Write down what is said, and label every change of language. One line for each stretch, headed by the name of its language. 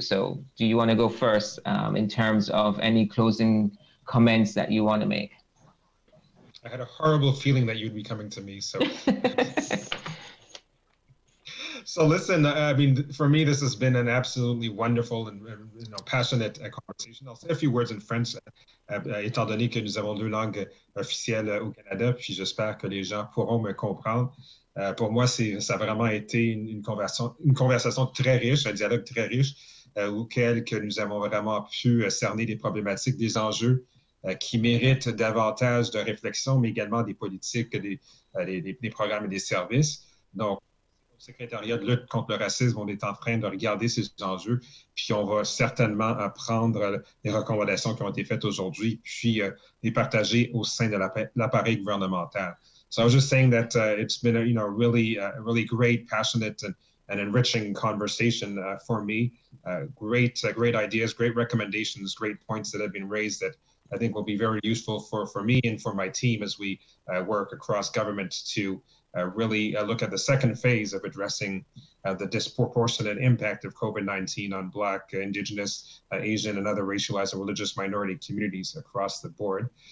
English: So do you want to go first in terms of any closing comments that you want to make? I had a horrible feeling that you'd be coming to me. So So listen, I mean, for me, this has been an absolutely wonderful and passionate conversation. I'll say a few words in French,
French: étant donné que nous avons deux langues officielles au Canada, puis j'espère que les gens pourront me comprendre. Pour moi, ça a vraiment été une conversation très riche, un dialogue très riche, auquel que nous avons vraiment pu cerner des problématiques, des enjeux qui méritent davantage de réflexion, mais également des politiques, des programmes et des services. Donc, au secrétariat de lutte contre le racisme, on est en train de regarder ces enjeux, puis on va certainement prendre les recommandations qui ont été faites aujourd'hui, puis les partager au sein de l'appareil gouvernemental.
English: So I was just saying that it's been a really great, passionate, and enriching conversation for me. Great ideas, great recommendations, great points that have been raised that I think will be very useful for me and for my team as we work across government to really look at the second phase of addressing the disproportionate impact of COVID-19 on Black, Indigenous, Asian, and other racialized and religious minority communities across the board.